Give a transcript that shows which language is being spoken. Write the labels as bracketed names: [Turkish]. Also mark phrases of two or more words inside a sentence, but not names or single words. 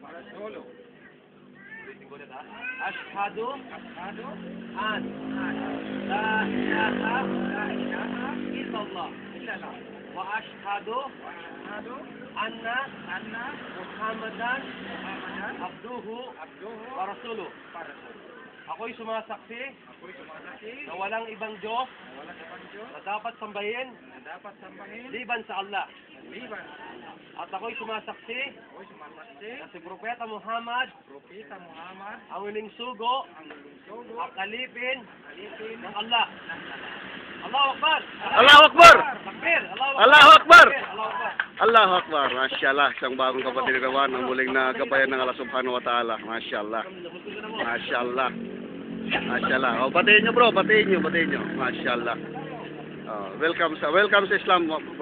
[Arabic] أشهد أن لا إله إلا الله وأشهد أن محمدا عبده ورسوله. [Filipino] Ako'y sumasaksi na walang ibang Diyos na dapat sambahin liban sa Allah. At ako'y sumasaksi na si Propeta Muhammad ang huling sugo at alipin ng Allah. [Arabic] الله أكبر! الله أكبر! Takbir! الله أكبر! الله أكبر! الله أكبر. ما شاء الله, [Filipino] isang bagong kapatid kawan ang muling nagabayan ng [Arabic] الله سبحانه وتعالى. [Filipino] Masyaallah. [Arabic] ما شاء الله. ما شاء الله. [Filipino] Oh, batiin nyo bro, batiin nyo. Masyaallah. Oh, welcome sa Islam bro.